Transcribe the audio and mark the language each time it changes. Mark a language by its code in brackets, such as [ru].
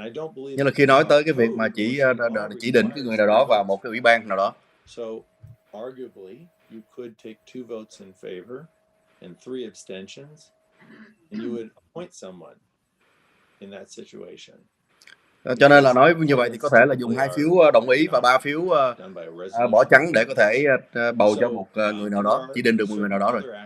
[vi] Nhưng là khi nói tới cái việc mà chỉ định cái người nào đó vào một cái ủy ban nào đó. [en] So arguably you could take 2 votes in favor and 3 abstentions and you would appoint someone in that situation. [vi] Cho nên là nói như vậy thì có thể là dùng 2 phiếu đồng ý và 3 phiếu bỏ trắng để có thể bầu cho một người nào đó, chỉ định được một người nào đó rồi.